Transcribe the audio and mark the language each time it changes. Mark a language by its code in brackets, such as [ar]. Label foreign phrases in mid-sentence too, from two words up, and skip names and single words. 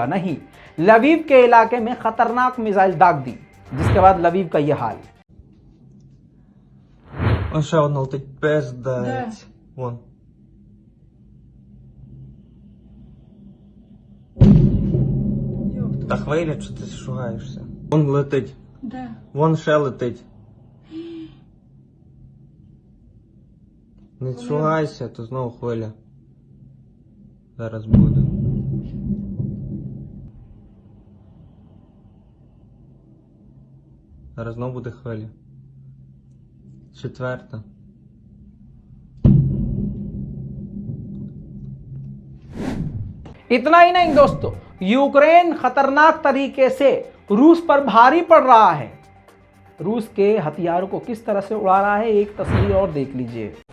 [hi] नहीं, लवीव के इलाके में खतरनाक मिसाइल दाग दी, जिसके बाद लवीव का यह हाल। [uk] Он ще одна летить, пиздець. Вон. Та хвиля, чи ти шугаєшся? Вон летить. Де? Вон ще летить. Не шугайся, то знову хвиля. Зараз буде. Зараз знову буде хвиля. Четверта. [hi] इतना ही नहीं दोस्तों, यूक्रेन खतरनाक तरीके से रूस पर भारी पड़ रहा है। रूस के हथियारों को किस तरह से उड़ा रहा है, एक तस्वीर और देख लीजिए।